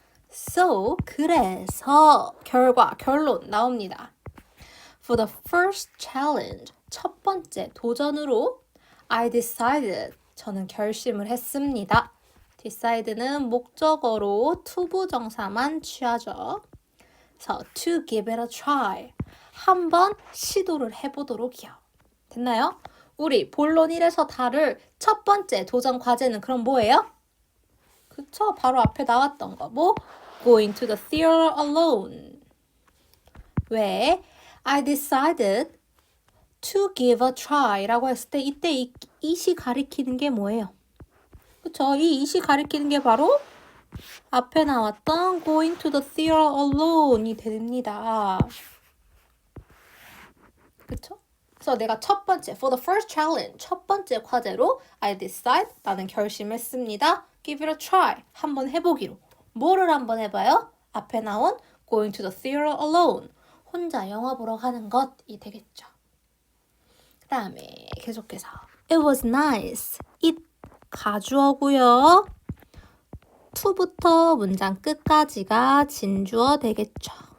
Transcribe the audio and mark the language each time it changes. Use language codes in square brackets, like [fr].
[ko] So, 그래서 결론 나옵니다. [en] For the first challenge, [ko] 첫 번째 도전으로 [en] I decided, [ko] 저는 결심을 했습니다. decide는 목적어로 투부정사만 취하죠. 그래서 [en] to give it a try, [ko] 한번 시도를 해보도록이요. 됐나요? 우리 본론 1에서 다룰 첫 번째 도전 과제는 그럼 뭐예요? 그쵸? 바로 앞에 나왔던 거. 뭐? [en] Going to the theater alone. [ko] 왜? [en] I decided to give a try [ko] 라고 했을 때 이때 이시 가리키는 게 뭐예요? 그쵸? 이 이시 가리키는 게 바로 앞에 나왔던 [en] going to the theater alone [ko] 이 됩니다. 그쵸? 그래서 내가 첫 번째, [en] for the first challenge, [ko] 첫 번째 과제로 [en] I decide, [ko] 나는 결심했습니다. [en] Give it a try, [ko] 한번 해보기로. 뭐를 한번 해봐요? 앞에 나온 [en] going to the theater alone, [ko] 혼자 영화 보러 가는 것이 되겠죠. 그 다음에 계속해서 [en] It was nice, [ko] it 가주어고요. to부터 문장 끝까지가 진주어 되겠죠.